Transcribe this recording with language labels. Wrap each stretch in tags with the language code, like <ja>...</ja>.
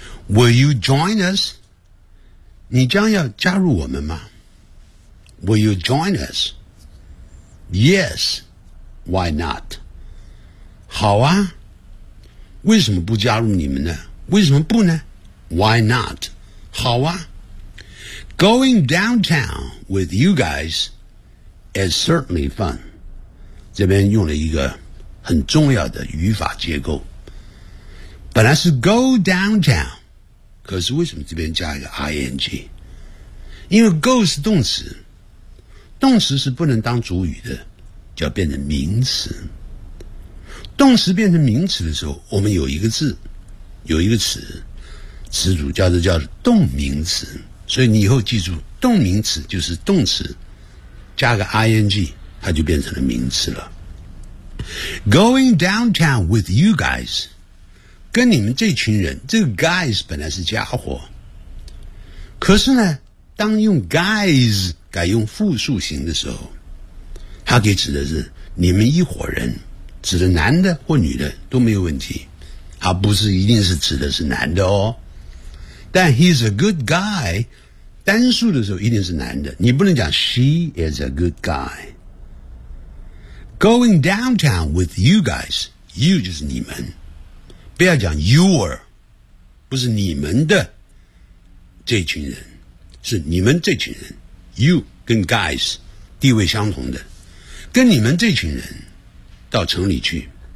<en>Will you join us？</en> <zh>你将要加入我们吗？</zh> <en>Will you join us？ Yes， why not？</en> <zh>好啊，为什么不加入你们呢？为什么不呢？</zh> <en>Why not？</en> <zh>好啊。</zh> <en>Going downtown with you guys is certainly fun。</en> <zh>这边用了一个很重要的语法结构，本来是</zh> <en>go downtown，</en> <zh>可是为什么这边加一个 ing？因为 go 是动词，动词是不能当主语的，就要变成名词。动词变成名词的时候，我们有一个字，有一个词，词组叫做动名词。所以你以后记住，动名词就是动词加个 ing， 它就变成了名词了。</zh> <en>Going downtown with you guys，</en> <zh>跟你们这群人，这个 guys 本来是家伙，可是呢，当用 guys 改用复数型的时候，它可以指的是你们一伙人，指的男的或女的都没有问题，它不是一定是指的是男的哦。但</zh> <en>he's a good guy，</en> <zh>单数的时候一定是男的，你不能讲</zh> <en>she is a good guy， Going downtown with you guys,</en> <zh>you 就是你们，不要讲 your， 不是你们的这群人，是你们这群人。 You 跟 guys 地位相同的，跟你们这群人到城里去。</zh>